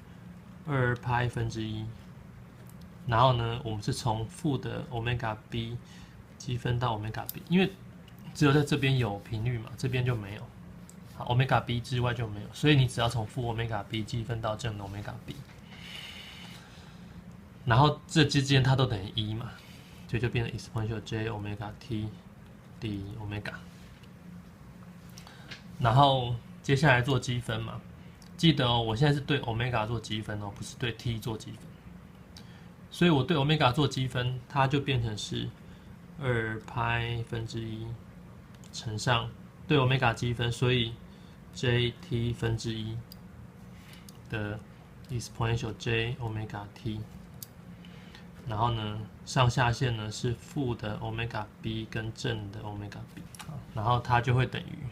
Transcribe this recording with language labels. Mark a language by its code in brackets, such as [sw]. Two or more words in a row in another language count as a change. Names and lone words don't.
[zh] 2π1，然後呢我們是從負的 [en] omega b [zh] 積分到 [en] omega b， [zh] 因為只有在這邊有頻率嘛，這邊就沒有，好 [en] omega b [zh] 之外就沒有，所以你只要從負 [en] omega b [zh] 積分到正的 [en] omega b， [zh] 然後這之間它都等於1嘛。所以就變成 [en] exponential j omega t d omega， [zh] 然後接下來做積分嘛，記得哦，我現在是對 omega 做積分哦，不是對 t 做積分。所以我對 omega 做積分，它就變成是2π1乘上對 omega 積分，所以 jt1的 [en] exponential j omega t。 [zh] 然後呢，上下限呢是負的 [en] omega b [zh] 跟正的 [en] omega b， [zh] 然後它就會等